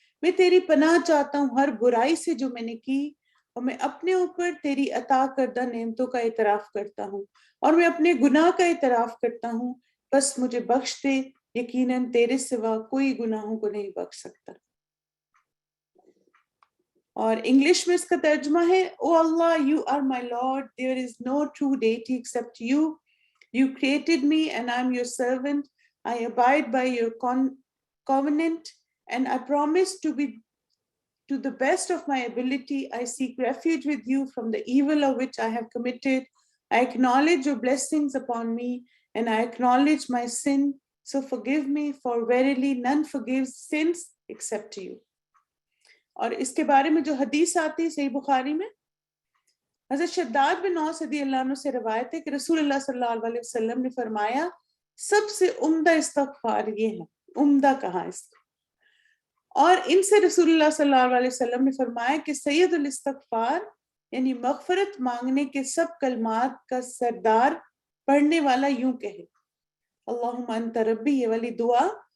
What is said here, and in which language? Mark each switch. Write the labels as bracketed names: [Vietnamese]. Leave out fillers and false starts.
[Urdu] میں تیری پناہ چاہتا ہوں ہر برائی سے جو میں نے کی، اور میں اپنے اوپر تیری عطا کردہ نعمتوں کا اعتراف کرتا ہوں، اور میں اپنے گناہ کا اعتراف کرتا ہوں. بس مجھے بخش دے، یقیناً تیرے سوا کوئی گناہوں کو نہیں بخش سکتا. اور انگلش میں اس کا ترجمہ ہے: [English] O اللہ، you are my lord, there is no true deity except you. You created me and I am your servant. I abide by your covenant and I promise to the best of my ability. I seek refuge with you from the evil of which I have committed. I acknowledge your blessings upon me and I acknowledge my sin. So forgive me, for verily none forgives sins except you. [Urdu] اور اس کے بارے میں جو حدیث آتی ہے صحیح بخاری میں، حضرت شداد بن اوس رضی اللہ عنہ سے روایت ہے کہ رسول اللہ صلی اللہ علیہ وسلم نے فرمایا سب سے عمدہ استغفار یہ ہے. عمدہ کہا اس کو. اور ان سے رسول اللہ صلی اللہ علیہ وسلم نے فرمایا کہ سید الاستغفار یعنی مغفرت مانگنے کے سب کلمات کا سردار پڑھنے والا یوں کہے: [Arabic] اللہم انت ربی، [Urdu] یہ والی دعا.